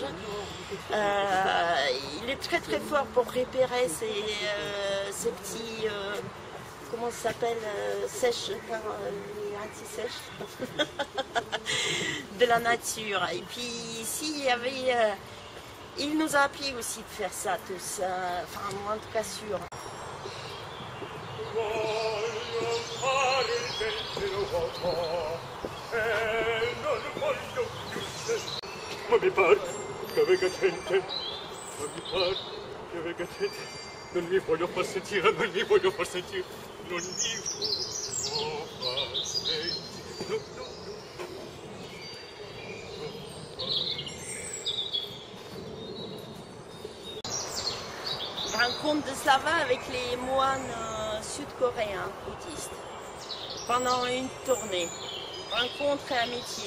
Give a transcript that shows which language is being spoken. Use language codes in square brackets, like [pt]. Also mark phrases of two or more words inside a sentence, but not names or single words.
[fr] Il est très très fort pour repérer ces petits, comment ça s'appelle, sèches, anti-sèches de la nature. Et puis ici, il y avait... il nous a appris aussi de faire ça tous, enfin moi en tout cas sûr. [it] Ma mi pare che avete gente, ma mi pare che avete gente, non mi voglio far sentire, non mi voglio far sentire, non mi voglio far sentire, no. [fr] Rencontre de Slava avec les moines sud-coréens bouddhistes pendant une tournée. Rencontre et amitié.